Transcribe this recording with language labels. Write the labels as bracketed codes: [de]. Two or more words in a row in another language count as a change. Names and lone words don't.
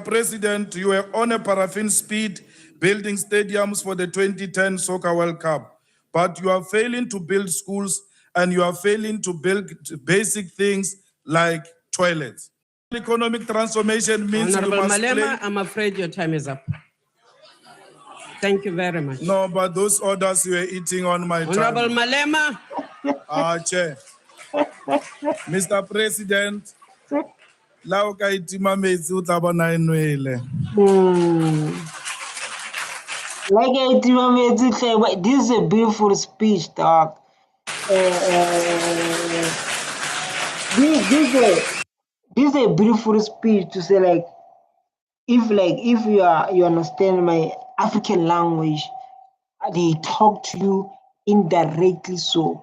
[en] President, you were on a paraffin speed building stadiums for the 2010 Soccer World Cup, but you are failing to build schools and you are failing to build basic things like toilets. Economic transformation means Honorable you must Malema, I'm afraid your time is up. Thank you very much. No, but those orders you were eating on my Honorable time. Malema. Chair. Mr. President, [nso] la o ka itima metsi o tla bona e nwele. [en] Like this is a beautiful speech, dog. This is a beautiful speech to say if you understand my African language, they talk to you indirectly so.